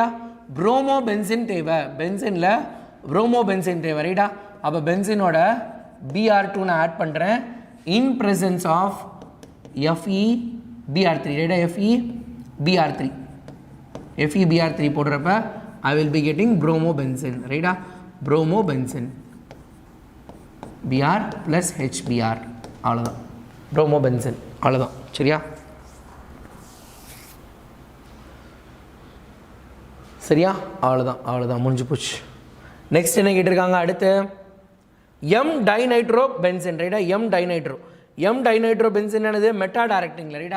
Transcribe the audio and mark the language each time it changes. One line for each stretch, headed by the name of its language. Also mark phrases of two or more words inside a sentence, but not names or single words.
Tamil: ப்ரோமோ பென்சின் தேவை, பென்சினில் ப்ரோமோ பென்சின் தேவை. ரைட்டா? அப்போ பென்சினோட Br2 நான் ஆட் பண்ணுறேன்
English: in presence of
Tamil: FeBr3. ரைட்டா?
English: FeBr3 போடுறப்ப I will be getting bromo benzene. ரைட்டா? bromo benzene Br plus HBr, அவ்வளோதான். bromo benzene,
Tamil: அவ்வளோதான். சரியா? சரியா? அவ்வளோதான், முடிஞ்சு போச்சு. நெக்ஸ்ட் என்ன கேட்டிருக்காங்க? அடுத்து M டைநைட்ரோ பென்சின். ரைட்டா? M டைநைட்ரோ பென்சின் என்னது? மெட்டா டைரக்டிங்கில். ரைட்டா?